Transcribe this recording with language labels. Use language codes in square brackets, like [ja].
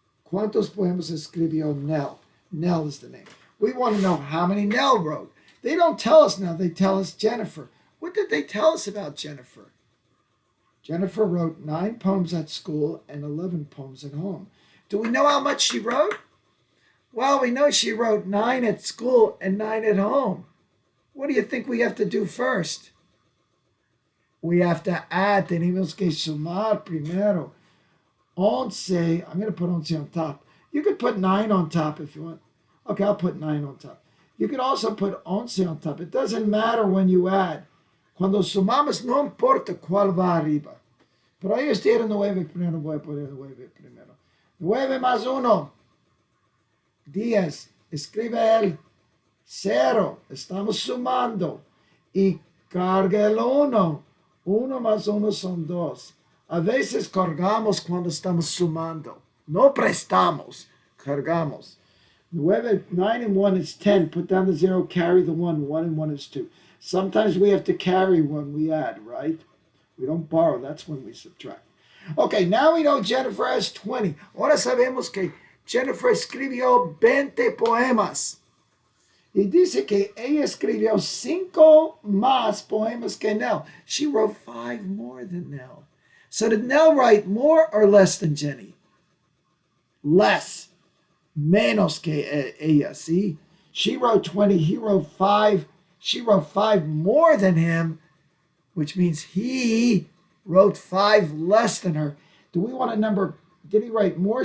[es] ¿Cuántos poemas escribió Nell? [en] Nell is the name. We want to know how many Nell wrote. They don't tell us now. They tell us Jennifer. What did they tell us about Jennifer? Jennifer wrote 9 poems at school and 11 poems at home. Do we know how much she wrote? Well, we know she wrote 9 at school and 9 at home. What do you think we have to do first? We have to add. [es] Tenemos que sumar primero. [en] 11. I'm going to put 11 on top. You could put 9 on top if you want. Okay, I'll put 9 on top. You could also put 11 on top. It doesn't matter when you add. [es] Cuando sumamos, no importa cuál va arriba. Pero ellos tienen 9 primero, voy a poner 9 primero. 9 más 1. 10. Escribe él. 0. Estamos sumando. Y carga el 1. 1 más 1 son 2. A veces cargamos cuando estamos sumando. No prestamos. Cargamos. [en] 9 and 1 is 10. Put down the 0, carry the 1. 1 and 1 is 2. Sometimes we have to carry when we add, right? We don't borrow. That's when we subtract. Okay, now we know Jennifer has 20. [es] Ahora sabemos que Jennifer escribió 20 poemas. Y dice que ella escribió 5 más poemas que Nell. [en] She wrote 5 more than Nell. So did Nell write more or less than Jenny? Less. [es] Menos que ella, [en] see? She wrote 20, he wrote 5. She wrote 5 more than him, which means he wrote 5 less than her. Do we want a number? Did he write more?